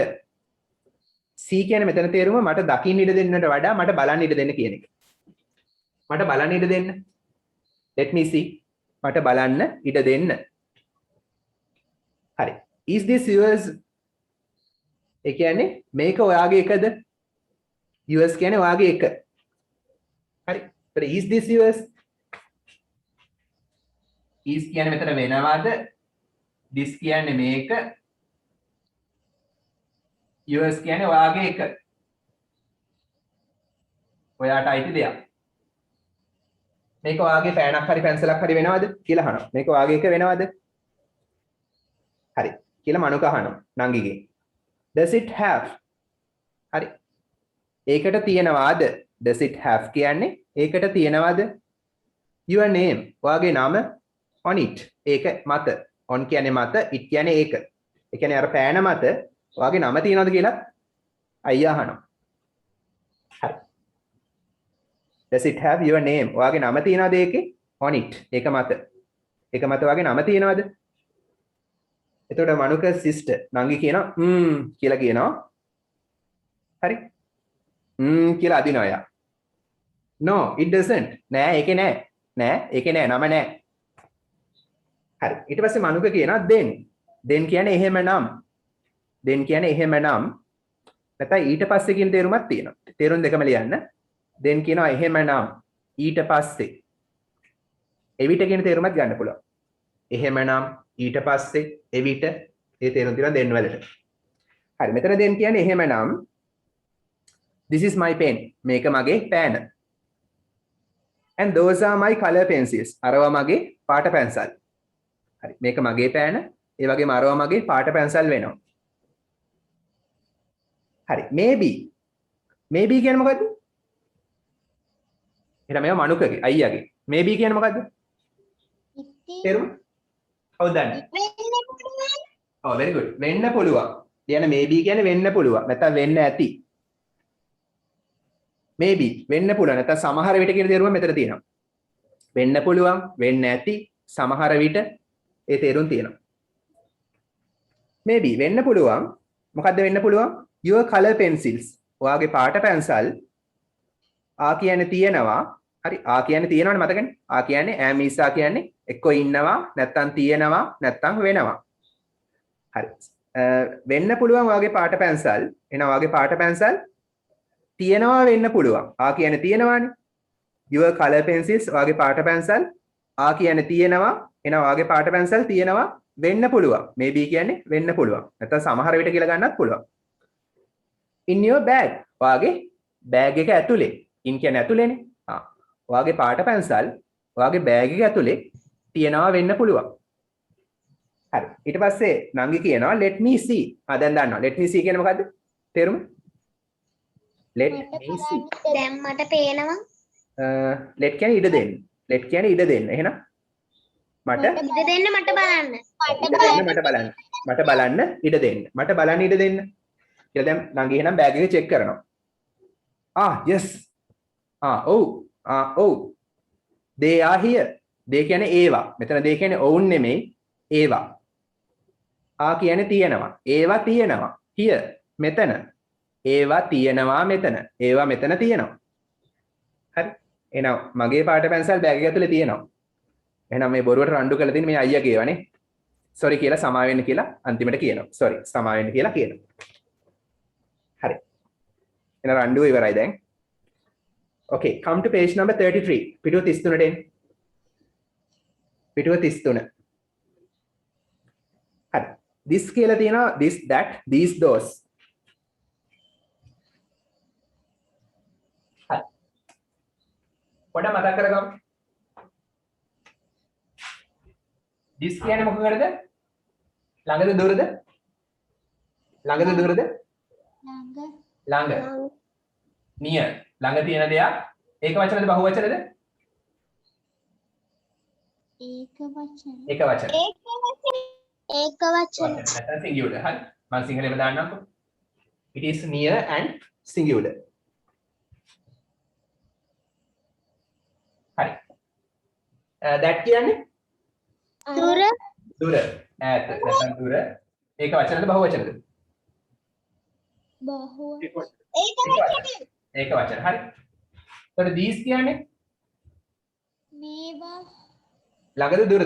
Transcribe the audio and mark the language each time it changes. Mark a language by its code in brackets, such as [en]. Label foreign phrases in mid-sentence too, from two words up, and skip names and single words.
[si] see කියන්නේ මෙතන තේරුම මට දකින්න ඉඩ දෙන්නට වඩා මට බලන්න ඉඩ දෙන්න කියන එක. මට බලන්න ඉඩ දෙන්න. [en] let me see. [si] මට බලන්න ඉඩ දෙන්න. හරි. [en] is this yours? [si] ඒ කියන්නේ මේක ඔයාගේ එකද? yours කියන්නේ ඔයාගේ එක. හරි. ඒතර [en] is this yours? [si] is කියන්නේ මෙතන වෙනවද? this කියන්නේ මේක. yours කියන්නේ ඔයාගේ එක. ඔයාට අයිති දෙයක්. මේක ඔයාගේ පෑනක් හරි පැන්සලක් හරි වෙනවද කියලා අහනවා. මේක ඔයාගේ එක වෙනවද? හරි. කියලා මනුක අහනවා නංගිගෙන්. [en] does it have? [si] හරි. ඒකට තියනවාද? [en] does it have [si] කියන්නේ ඒකට තියනවාද? [en] your name [si] ඔයාගේ නම [en] on it. [si] ඒක මත. on කියන්නේ මත, it කියන්නේ ඒක. ඒ කියන්නේ අර පෑන මත ඔයාගේ නම තියනවද කියලා අයියා අහනවා. හරි. [en] Does it have your name? [si] ඔයාගේ නම තියනවද ඒකේ? [en] on it. [si] ඒක මත. ඒක මත ඔයාගේ නම තියනවද? එතකොට මනුක සිස්ටර් නංගි කියනවා කියලා කියනවා. හරි. කියලා අදිනවා එයා. [en] No, it doesn't. [si] නෑ ඒකේ නෑ. නෑ ඒකේ නෑ නම නෑ. හරි. ඊට පස්සේ මනුක කියනවා then. then කියන්නේ එහෙමනම්. then කියන්නේ එහෙමනම්. නැත්නම් ඊට පස්සේ කියන තේරුමක් තියෙනවා. තේරුම් දෙකම ලියන්න. then කියනවා එහෙමනම් ඊට පස්සේ. එවිට කියන තේරුමක් ගන්න පුළුවන්. එහෙමනම් ඊට පස්සේ එවිට ඒ තේරුම් තියෙනවා then වලට. හරි. මෙතන then කියන්නේ එහෙමනම් [en] this is my pen. [si] මේක මගේ පෑන. [en] and those are my color pencils. [si] අරවා මගේ පාට පැන්සල්. හරි. මේක මගේ පෑන. ඒ වගේම අරවා මගේ පාට පැන්සල් වෙනවා. හරි. [en] maybe. [si] maybe කියන්නේ මොකද්ද? එහෙනම් මේවා මනුකගේ අයියාගේ. maybe කියන්නේ මොකද්ද? තේරුම? කවුද දන්නේ? ඔව් [en] very good. [si] වෙන්න පුළුවන්. කියන්නේ maybe කියන්නේ වෙන්න පුළුවන්. නැත්නම් වෙන්න ඇති. maybe වෙන්න පුළුවන්. නැත්නම් සමහර විට කියන තේරුම මෙතන තියෙනවා. වෙන්න පුළුවන්, වෙන්න ඇති, සමහර විට ඒ තේරුම් තියෙනවා. maybe වෙන්න පුළුවන්. මොකද්ද වෙන්න පුළුවන්? [en] your color pencils. [si] ඔයාගේ පාට පැන්සල් ආ කියන්නේ තියෙනවා. හරි. ආ කියන්නේ තියෙනවනේ මතකනේ. ආ කියන්නේ [en] am is [si] ආ කියන්නේ එක්කෝ ඉන්නවා, නැත්නම් තියෙනවා, නැත්නම් වෙනවා. හරි. වෙන්න පුළුවන් ඔයාගේ පාට පැන්සල්. එහෙනම් ඔයාගේ පාට පැන්සල් තියෙනවා වෙන්න පුළුවන්. ආ කියන්නේ තියෙනවානේ. [en] your color pencils [si] ඔයාගේ පාට පැන්සල් ආ කියන්නේ තියෙනවා. එහෙනම් ඔයාගේ පාට පැන්සල් තියෙනවා වෙන්න පුළුවන්. maybe කියන්නේ වෙන්න පුළුවන්. නැත්නම් සමහර විට කියලා ගන්නත් පුළුවන්. [en] in your bag [si] ඔයාගේ බෑග් එක ඇතුලේ. in කියන්නේ ඇතුලේනේ. ඔයාගේ පාට පැන්සල් ඔයාගේ බෑග් එක ඇතුලේ තියෙනවා වෙන්න පුළුවන්. හරි. ඊට පස්සේ නංගි කියනවා [en] let me see. [si] දැන් දන්නවා. [en] let me see [si] කියන්නේ මොකද්ද? තේරුම? [en] let me see. [si] දැන් මට පේනවා. let කියන්නේ ඉඩ දෙන්න. let කියන්නේ ඉඩ දෙන්න. එහෙනම් මට ඉඩ දෙන්න මට බලන්න. මට බලන්න. මට බලන්න ඉඩ දෙන්න. මට බලන්න ඉඩ දෙන්න. කියලා දැන් නංගි එහෙනම් බෑග් එක චෙක් කරනවා. yes. ඔව්. ඔව්. [en] they are here. [si] they කියන්නේ ඒවා. මෙතන they කියන්නේ ඔවුන් නෙමෙයි ඒවා. කියන්නේ තියෙනවා. ඒවා තියෙනවා. here මෙතන. ඒවා තියෙනවා මෙතන. ඒවා මෙතන තියෙනවා. හරි. එහෙනම් මගේ පාට පැන්සල් බෑග් එක ඇතුලේ තියෙනවා. එහෙනම් මේ බොරුවට රණ්ඩු කරලා තියෙන මේ අයියාගේ ඒවානේ. sorry කියලා සමා වෙන්න කියලා අන්තිමට කියනවා. sorry සමා වෙන්න කියලා කියනවා. හරි. එහෙනම් රණ්ඩුව ඉවරයි දැන්. [en] Okay, come to page number 33. [si] පිටුව 33ට එන්න. පිටුව 33. හරි. this කියලා තියෙනවා [en] this that these those. [si] හරි. පොඩ්ඩක් මතක් කරගමු. this කියන්නේ මොකකටද? ළඟද දුරද? ළඟද දුරද? ළඟ. near. ළඟ තියෙන දෙයක් ඒක වචනද බහු වචනද? ඒක වචන. ඒක වචන. ඒක වචන. නැත්නම් singular. හරි. මම සිංහලෙම දාන්නම්කෝ. [en] it is near and singular. [si] හරි. that කියන්නේ දුර. දුර. ඈත. නැත්නම් දුර. ඒක වචනද බහු වචනද? බහුව. ඒක වචන. ඒක වචන. හරි. එතකොට these කියන්නේ මේවා ළඟද දුරද?